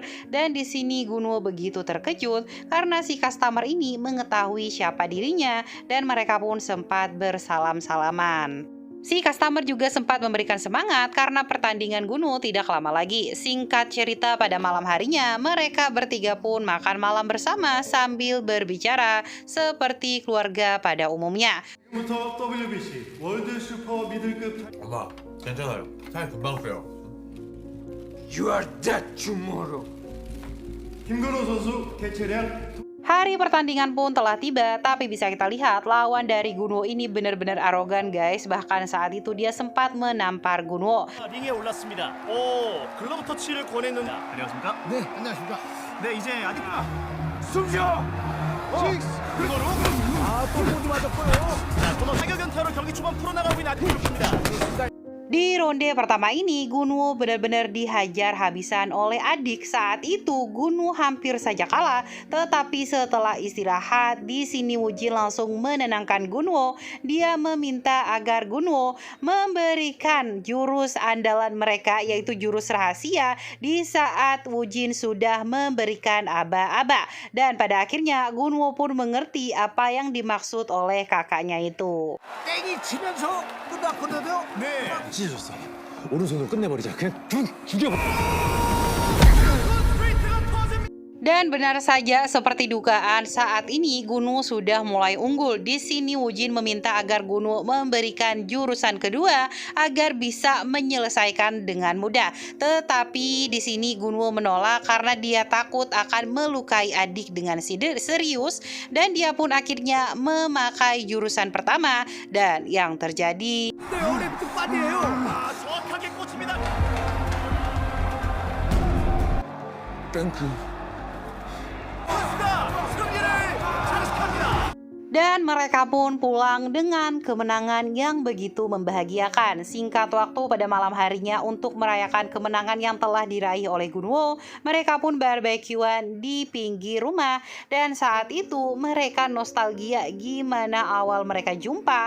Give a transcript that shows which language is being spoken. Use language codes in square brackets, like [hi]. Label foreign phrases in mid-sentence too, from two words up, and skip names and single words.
[id] Dan di sini Gunwo begitu terkejut karena si customer ini mengetahui siapa dirinya dan mereka pun sempat bersalam-salaman. Si customer juga sempat memberikan semangat karena pertandingan Gunwo tidak lama lagi. Singkat cerita, pada malam harinya mereka bertiga pun makan malam bersama sambil berbicara seperti keluarga pada umumnya. [ko] 부터 WBC 월드 슈퍼 미들급 엄마, 괜찮아요. 살 금방 빼요. [en] You are dead tomorrow. [ko] 김건호 선수 개체량 [id] Hari pertandingan pun telah tiba, tapi bisa kita lihat lawan dari Gunwo ini benar-benar arogan guys. Bahkan saat itu dia sempat menampar Gunwo. [ko] 링에 올랐습니다. 오, 글러브 터치를 권했는. 안녕하십니까? 네, 안녕하십니까. 네, 이제 아직 숨쉬어. 그거로. 또 모두 맞았고요. 자, 코너 타격 연타로 경기 초반 풀어나가고 있는 아직 그렇습니다. [id] Di ronde pertama ini, Gunwo benar-benar dihajar habisan oleh adik. Saat itu, Gunwo hampir saja kalah. Tetapi setelah istirahat, di sini Woo-jin langsung menenangkan Gunwo. Dia meminta agar Gunwo memberikan jurus andalan mereka, yaitu jurus rahasia, di saat Woo-jin sudah memberikan aba-aba. Dan pada akhirnya, Gunwo pun mengerti apa yang dimaksud oleh kakaknya itu. [ko] 땡이 치면서 끝났거든요. 네. 찢어졌어. 오른손으로 끝내버리자. 그냥 죽여버려. [id] Dan benar saja seperti dugaan, saat ini Gunwo sudah mulai unggul. Di sini Woo-jin meminta agar Gunwo memberikan jurusan kedua agar bisa menyelesaikan dengan mudah. Tetapi di sini Gunwo menolak karena dia takut akan melukai adik dengan serius, dan dia pun akhirnya memakai jurusan pertama. Dan yang terjadi [ko] 아, 정확하게 꽂힙니다. 땡크. 승리를 장식합니다. [id] dan mereka pun pulang dengan kemenangan yang begitu membahagiakan. Singkat waktu pada malam harinya untuk merayakan kemenangan yang telah diraih oleh Gunwo, mereka pun barbekyuan di pinggir rumah. Dan saat itu mereka nostalgia gimana awal mereka jumpa.